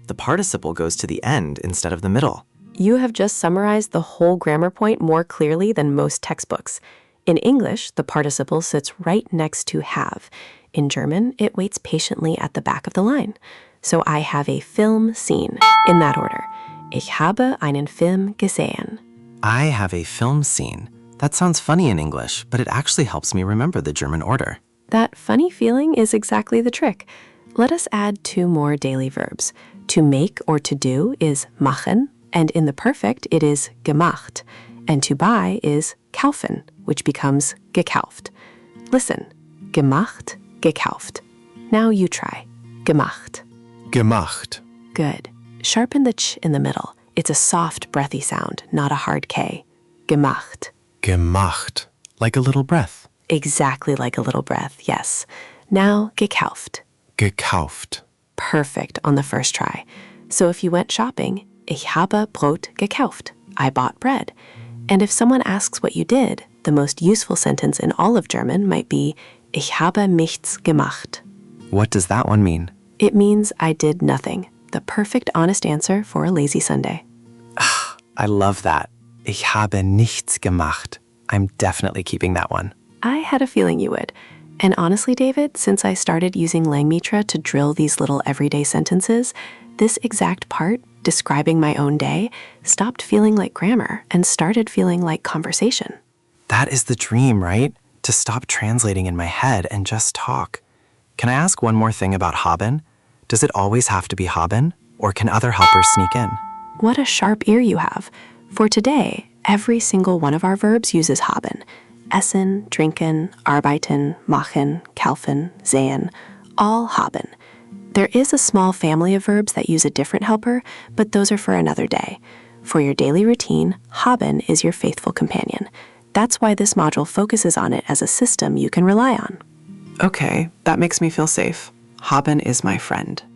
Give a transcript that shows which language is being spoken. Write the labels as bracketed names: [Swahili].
[English] The participle goes to the end instead of the middle. You have just summarized the whole grammar point more clearly than most textbooks. In English, the participle sits right next to have. In German, it waits patiently at the back of the line. So I have a film seen, in that order. [German] Ich habe einen Film gesehen. [English] I have a film seen. That sounds funny in English, but it actually helps me remember the German order. That funny feeling is exactly the trick. Let us add 2 more daily verbs. To make or to do is machen, and in the perfect it is gemacht. And to buy is kaufen, which becomes gekauft. [German] Listen, gemacht, gekauft. [English] Now you try. Gemacht. [German] Gemacht. [English] Good. Sharpen the ch in the middle. It's a soft, breathy sound, not a hard K. [German] Gemacht. [English] Gemacht. Like a little breath. Exactly like a little breath, yes. Now, gekauft. [German] Gekauft. [English] Perfect on the first try. So if you went shopping, [German] ich habe Brot gekauft. [English] I bought bread. And if someone asks what you did, the most useful sentence in all of German might be, [German] ich habe nichts gemacht. [English] What does that one mean? It means I did nothing. The perfect honest answer for a lazy Sunday. I love that. [German] Ich habe nichts gemacht. [English] I'm definitely keeping that one. I had a feeling you would. And honestly, David, since I started using Langmitra to drill these little everyday sentences, this exact part, describing my own day, stopped feeling like grammar and started feeling like conversation. That is the dream, right? To stop translating in my head and just talk. Can I ask one more thing about haben? Does it always have to be haben, or can other helpers sneak in? What a sharp ear you have. For today, every single one of our verbs uses haben. [German] Essen, trinken, arbeiten, machen, schlafen, sehen, all haben. [English] There is a small family of verbs that use a different helper, but those are for another day. For your daily routine, haben is your faithful companion. That's why this module focuses on it as a system you can rely on. Okay, that makes me feel safe. Haben is my friend.